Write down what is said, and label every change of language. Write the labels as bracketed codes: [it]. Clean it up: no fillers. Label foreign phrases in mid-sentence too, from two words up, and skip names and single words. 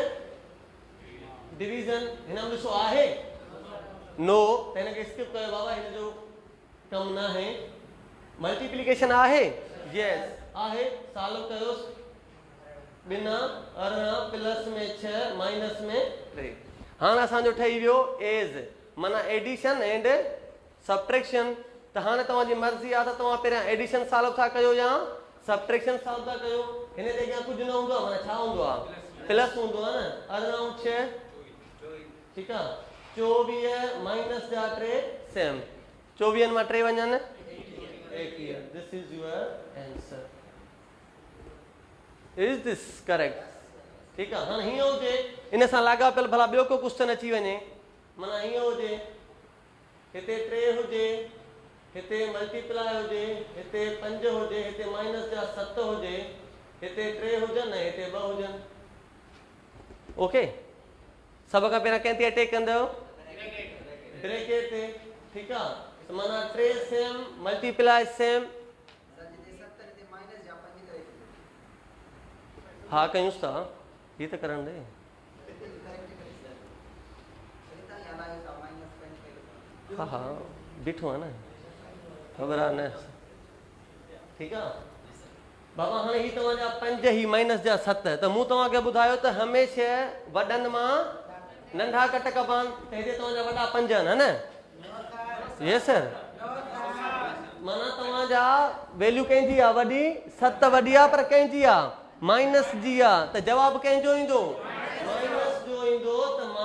[sd] डिवीज़न। हिन में ॾिसो आहे? नो, त हिनखे स्किप कयो बाबा, हिन जो कमु न आहे। मल्टीप्लिकेशन आहे? यस आहे, सालो कयोसि। 2 18 प्लस में 6 माइनस में 3। हाणे असांजो ठही वियो एज, माना [en] addition and subtraction. [sd] त हाणे तव्हांजी मर्ज़ी आहे त तव्हां पहिरियां एडिशन सालो था कयो या सब्ट्रैक्शन सालो था कयो। हिन ते अॻियां कुझु न हूंदो आहे, माना छा हूंदो आहे? प्लस हूंदो आहे न। 18 × 6, ठीकु आहे। 24 माइनस जा 3 सेम, 24 मां 3 वञनि 21। [en] This is your answer. Is this correct? [sd] ठीकु आहे। हाणे हीअं हुजे, इन सां लाॻापियल भला ॿियो को क्वेश्चन अची वञे, माना हीअं हुजे, हिते 3 हुजे, हिते मल्टीप्लाई हुजे, हिते 5 हुजे, हिते माइनस जा 7 हुजे, हिते 3 हुजनि ऐं हिते 2 हुजनि। ओके, सभ खां पहिरियां कंहिं ते अटैक कंदव? ब्रेकेट ते, ठीकु आहे। माना 3 [en] same multiply same. [sd] हा कयूंसि था, हीअ त करण ॾे। हाँ हाँ बीठो है ना ख़बर आहे न [hi] ठीक है [sd] बाबा हाँ ही तव्हांजा 5 ही माइनस जा 7 त मूं तव्हांखे ॿुधायो त हमेशह वॾनि मां नंढा कट कबा त हिते तव्हांजा वॾा 5 आहिनि न [en] yes sir [sd] माना तव्हांजा वैल्यू कंहिंजी आहे वॾी 7 वॾी आहे पर कंहिंजी आहे माइनस जी आहे त जवाबु कंहिंजो ईंदो माइनस जो ईंदो त